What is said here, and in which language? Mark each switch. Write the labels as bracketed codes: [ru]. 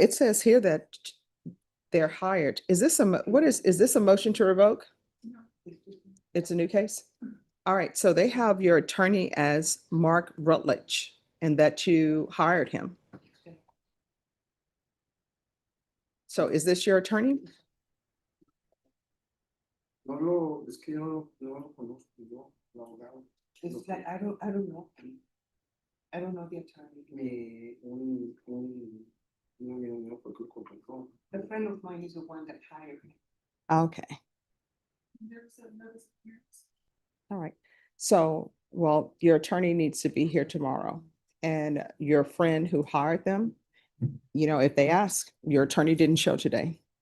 [en] It says here that they're hired. Is this is this a motion to revoke? It's a new case? All right, so they have your attorney as Mark Rutledge and that you hired him. So is this your attorney? [es] Es que yo no lo conozco, yo, la abogada. [en] It's like, I don't know. I don't know the attorney. [es] Un amigo mío fue que lo contrató. [en] A friend of mine is the one that hired me. Okay, all right. So, well, your attorney needs to be here tomorrow. And your friend who hired them, you know, if they ask, your attorney didn't show today.